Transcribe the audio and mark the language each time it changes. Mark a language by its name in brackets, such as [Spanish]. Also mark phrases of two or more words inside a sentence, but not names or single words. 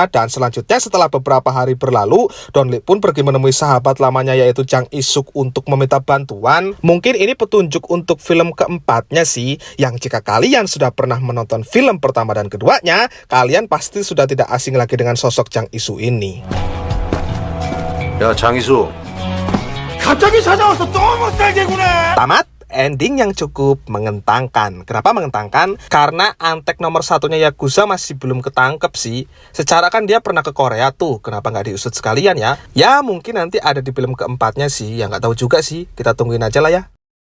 [Indonesian] Dan selanjutnya setelah beberapa hari berlalu, Donli pun pergi menemui sahabat lamanya yaitu Jang Isuk untuk meminta bantuan. Mungkin ini petunjuk untuk film keempatnya sih, yang jika kalian sudah pernah menonton film pertama dan keduanya, kalian pasti sudah tidak asing lagi dengan sosok Jang Isuk ini. [Korean] 야, 장이수. 갑자기 찾아와서 너무 세게 구네. [Indonesian] Tamat. Ending yang cukup mengentangkan. Kenapa mengentangkan? Karena antek nomor satunya Yakuza masih belum ketangkep sih. Secara kan dia pernah ke Korea tuh, kenapa nggak diusut sekalian ya? Ya mungkin nanti ada di film keempatnya sih, ya nggak tahu juga sih. Kita tungguin aja lah ya.